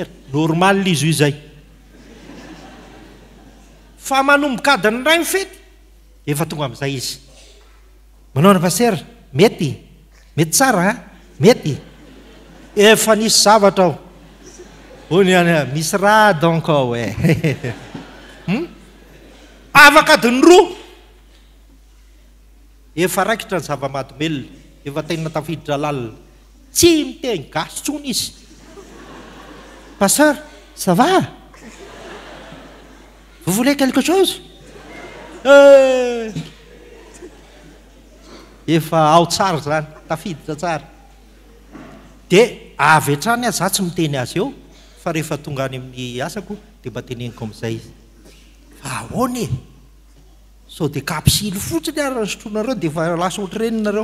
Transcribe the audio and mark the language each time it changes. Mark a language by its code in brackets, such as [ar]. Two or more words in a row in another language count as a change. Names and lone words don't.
[mg] Normal izy io izay fa manomboka adiny ray mifety efa tonga amin'izay izy, manahoana pasteur, mety tsara mety efa nisy zavatra ao ony any misy raha donc ao afaka adiny roa efa raikitra ny zava-mahadomelona, efa tena tafiditra lalina, tsy miteny gasy tsony izy. [fr] Pasteur, ça va? Vous voulez quelque chose? [mg] Efa ao tsara zany, tafiditra tsara. Dia avy hatrany aza tsy miteny azy eo, fa rehefa tonga any amin'ny asako dia mba teneniko amin'izay izy. Fa ahoana sao dia kapisily fotsiny ary sotroanareo dia efa lasa ohatrenareo.